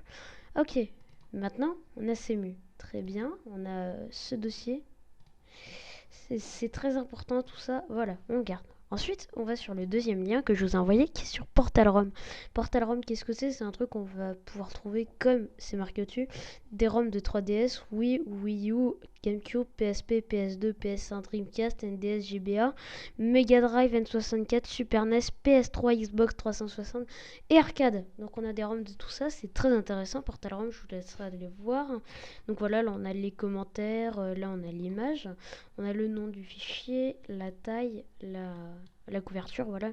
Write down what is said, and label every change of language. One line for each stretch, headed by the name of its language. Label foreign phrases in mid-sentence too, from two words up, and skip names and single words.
French: Ok, maintenant on a Cemu. Très bien, on a ce dossier. C'est très important tout ça. Voilà, on garde. Ensuite, on va sur le deuxième lien que je vous ai envoyé qui est sur Portal-ROM. Portal-ROM, qu'est-ce que c'est? C'est un truc qu'on va pouvoir trouver, comme c'est marqué au-dessus, des ROM de 3DS, Wii, Wii U, GameCube, PSP, PS2, PS1, Dreamcast, NDS, GBA, Mega Drive, N64, Super NES, PS3, Xbox 360 et Arcade. Donc on a des ROM de tout ça, c'est très intéressant. Portal-ROM, je vous laisserai aller voir. Donc voilà, là on a les commentaires, là on a l'image. On a le nom du fichier, la taille, la couverture, voilà.